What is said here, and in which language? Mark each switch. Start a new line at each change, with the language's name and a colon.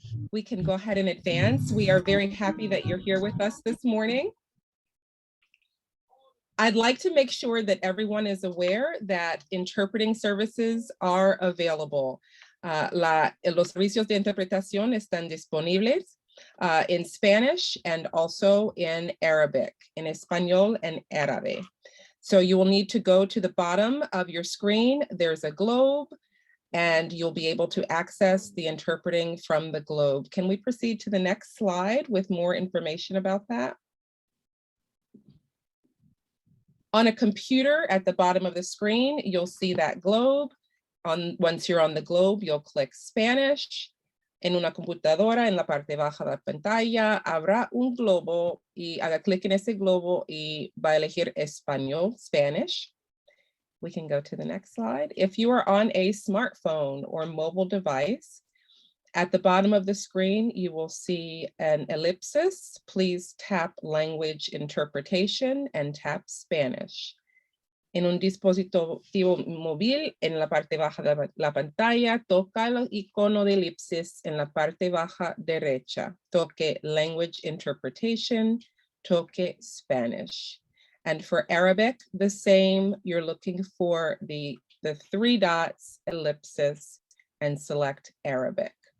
English: We can go ahead and advance. We are very happy that you're here with us this morning. I'd like to make sure that everyone is aware that interpreting services are available.
Spanish: Los servicios de interpretación están disponibles
English: in Spanish and also in Arabic,
Spanish: en español
English: and
Spanish: árabe.
English: So you will need to go to the bottom of your screen. There's a globe and you'll be able to access the interpreting from the globe. Can we proceed to the next slide with more information about that? On a computer at the bottom of the screen, you'll see that globe. Once you're on the globe, you'll click Spanish.
Spanish: En una computadora, en la parte baja de la pantalla, habrá un globo y haga clic en ese globo y va a elegir español, Spanish.
English: We can go to the next slide. If you are on a smartphone or mobile device, at the bottom of the screen, you will see an ellipsis. Please tap language interpretation and tap Spanish.
Spanish: En un dispositivo móvil, en la parte baja de la pantalla, toca el icono de elipsis en la parte baja derecha. Toque Language Interpretation, toque Spanish.
English: And for Arabic, the same, you're looking for the three dots, ellipsis, and select Arabic.